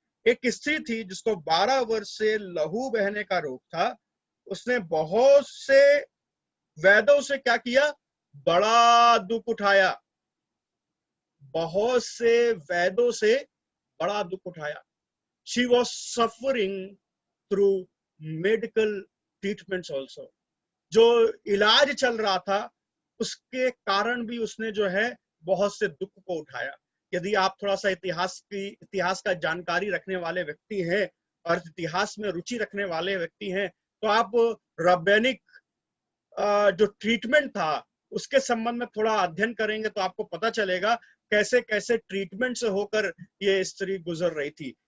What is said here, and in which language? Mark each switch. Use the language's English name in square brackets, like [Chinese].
[Hindi] एक स्त्री थी जिसको 12 वर्ष से लहू बहने का रोग था। उसने बहुत से वैद्यों से क्या किया, बड़ा दुख उठाया, बहुत से वैद्यों से बड़ा दुख उठाया। [English] She was suffering through medical treatments also. [Hindi] जो इलाज चल रहा था उसके कारण भी उसने जो है बहुत से दुख को उठाया। यदि आप थोड़ा सा इतिहास का जानकारी रखने वाले व्यक्ति हैं और इतिहास में रुचि रखने वाले व्यक्ति हैं, तो आप रब्बैनिक जो ट्रीटमेंट था उसके संबंध में थोड़ा अध्ययन करेंगे तो आपको पता चलेगा कैसे कैसे ट्रीटमेंट से होकर ये स्त्री गुजर रही थी।